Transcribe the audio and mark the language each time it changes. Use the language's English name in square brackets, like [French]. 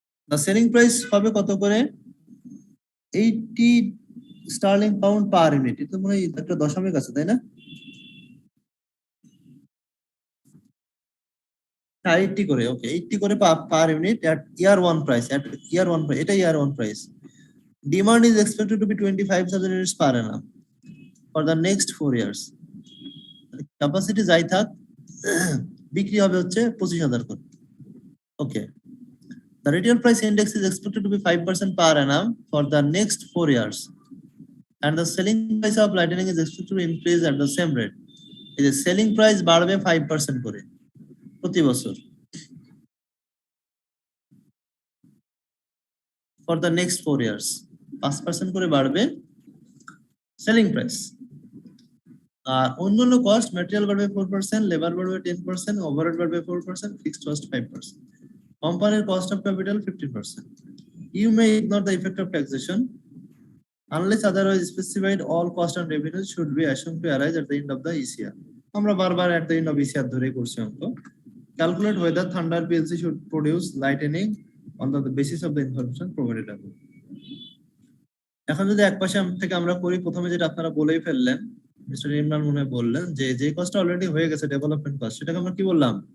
[English] The selling price [Bangla] হবে কত করে? [English] 80 sterling pound per unit. [Bangla] এটা মনে হয় একটা দশমিক আছে তাই না? [English] 80 করে, ওকে, 80 করে per unit at year 1 price, এটা year 1 price. Demand is expected to be 25,000 units per annum for the next 4 years. [Bangla] Capacity যাই থাক, বিক্রি হবে হচ্ছে 25,000 করে। Okay. [English] The retail price index is expected to be 5% per annum for the next 4 years. And the selling price of lightning is expected to increase at the same rate. It is selling price [Bangla] বাড়বে 5% করে প্রতি বছর [English] for the next 4 years. [Bangla] 5% করে বাড়বে selling price. আর অন্যান্য cost material বাড়বে 4%, labour বাড়বে 10%, overhead বাড়বে 4%, ফিক্সড কস্ট 5%. [English] কোম্পানির cost of capital 15%. You may ignore the effect of taxation unless otherwise specified. All cost and revenues should be assumed to arise at the end of the ECR. [Bangla] আমরা বারবার [English] at the end of ECR [Bangla] ধরে করছি অঙ্ক. [English] Calculate whether Thunder PLC should produce lightning on the basis of the information provided above. [Bangla] এখন যদি এক পাশে থেকে আমরা করি, প্রথমে যেটা আপনারা বলেই ফেললেন, মিস্টার ইমরান মনে বললেন যে কস্টটা অলরেডি হয়ে গেছে ডেভেলপমেন্ট কস্ট, সেটাকে আমরা কি বললাম?